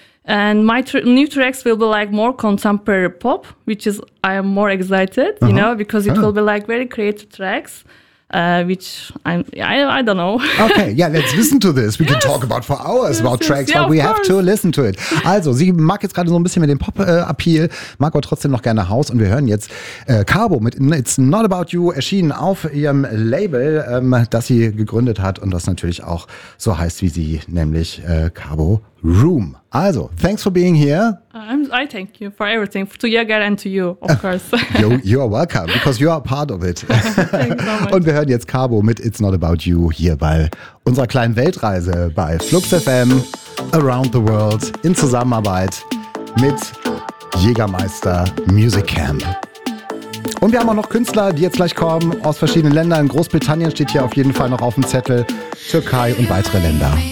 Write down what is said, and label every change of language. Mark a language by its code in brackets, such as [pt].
[en] And my new tracks will be like more contemporary pop, which is I am more excited. You know, because it will be like very creative tracks. I don't know. Okay, yeah, let's listen to this. We can talk about for hours about tracks, but we have to listen to it. [de] Also, sie mag jetzt gerade so ein bisschen mit dem Pop-Appeal, mag aber trotzdem noch gerne House. Und wir hören jetzt Carbo mit It's Not About You, erschienen auf ihrem Label, das sie gegründet hat und das natürlich auch so heißt wie sie, nämlich Carbo Room. [en] Also, thanks for being here. I thank you for everything, to Jäger and to you, of course. You are welcome, because you are a part of it. [de] Und wir hören jetzt Carbo mit It's Not About You hier bei unserer kleinen Weltreise bei Flux FM Around the World in Zusammenarbeit mit Jägermeister Music Camp. Und wir haben auch noch Künstler, die jetzt gleich kommen aus verschiedenen Ländern. Großbritannien steht hier auf jeden Fall noch auf dem Zettel, Türkei und weitere Länder.